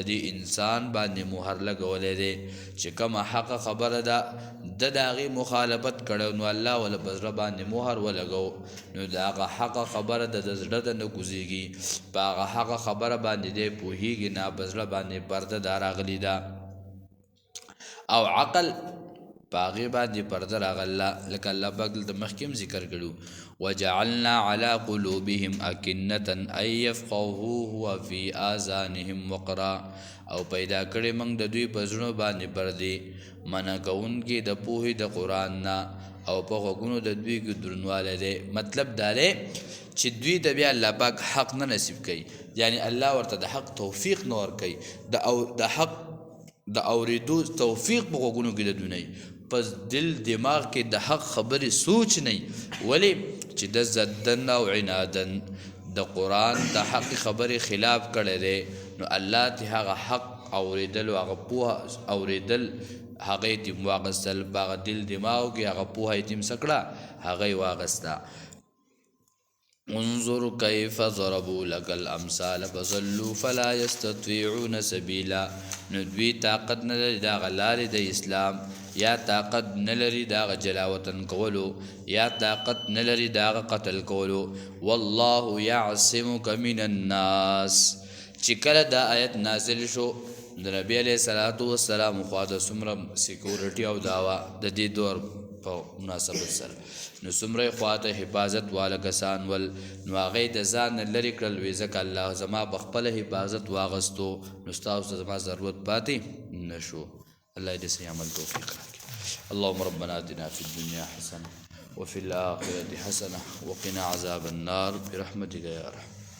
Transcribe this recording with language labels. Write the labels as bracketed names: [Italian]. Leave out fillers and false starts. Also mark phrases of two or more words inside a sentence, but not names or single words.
[Pashto] دې انسان باندې مهر لګولی دی چې کومه حق خبره ده د هغې مخالفت کړی نو الله وله په زړه باندې مهر ولګو نو د هغه حق خبره د زړه ته نه کوزېږي په هغه حق خبره باندې دی پوهېږي نه په زړه باندې پرده دا راغلې ده او عقل په هغې باندې پرده راغله لکه الله پاک دلته مخکې هم ذکر کړو [Arabic] وجعلنا على قلوبهم أكنة أن يفقهوه وفي آذانهم وقرا [Pashto] او پیدا کړی موږ د دوی په زړونو باندې پردې منع کوونکي د پوهې د قرآن نه او په غوږونو د دوی کې دروندوالی دی مطلب دا دی چې دوی ته بیا الله پاک حق نه نصیب کوي یعنی الله ورته د حق توفیق نه ورکوي د حق د اورېدو توفیق په غوږونو کې د دوی نه پس دل دماغ کې د حق خبرې سوچ نه ولې چې د زدن او عنادن د قرآن د حق خبرې خلاف کړی دی نو الله ته هغه حق اورېدل او هغه پوهه اورېدل هغه یې تیم واغستل په هغه دل دماغو کې هغه پوهه یې تیم څه کړه هغه یې واغسته [Arabic] انظر كيف ضربوا لك الامثال فضلوا فلا يستطيعون سبيلا [Pashto] نو دوی طاقت نه لري د هغه لارې د اسلام یا طاقت نه لري د هغه جلاوطن کولو یا طاقت نه لري د هغه قتل کولو [Arabic] والله يعصمك من الناس [Pashto] چې کله دا آیت نازل شو د نبی [Arabic] علیه الصلاة [Pashto] والسلام خوا د څومره سیکورټي او دعوه د دې دور په مناسبت سره نو څومره یې خواته حفاظت واله کسان ول نو هغه د ځان نه لرې کړل وی ځکه الله زما په خپله حفاظت واغستو نو ستاسو ته زما ضرورت پاتې نه شو الله دې صحیح عمل توفیق راکړي [Arabic] اللهم ربنا آتنا في الدنيا حسنة وفي الآخرة حسنة وقنا عذاب النار برحمتك يا أرحم